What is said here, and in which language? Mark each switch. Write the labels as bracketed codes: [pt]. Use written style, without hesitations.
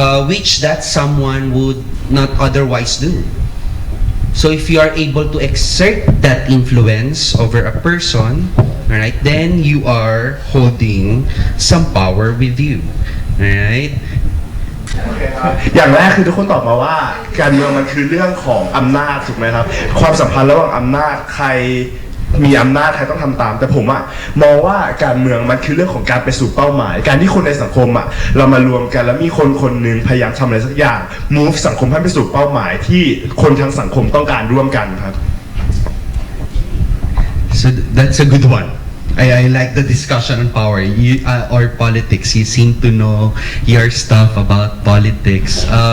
[en] Which that someone would not otherwise do. So if you are able to exert that influence over a person, right, then you are holding some power with you, right? [th] อย่างแรกคือทุกคนตอบมาว่าการเมืองมันคือเรื่องของอำนาจถูกไหมครับความสัมพันธ์ระหว่างอำนาจใครมีอำนาจใครต้องทำตามแต่ผมอะมองว่าการเมืองมันคือเรื่องของการไปสู่เป้าหมายการที่คนในสังคมอะเรามารวมกันแล้วมีคนคนหนึ่งพยายามทำอะไรสักอย่าง move สังคมให้ไปสู่เป้าหมายที่คนทั้งสังคมต้องการร่วมกันครับ [en] So that's a good one. I like the discussion on power or politics. You seem to know your stuff about politics.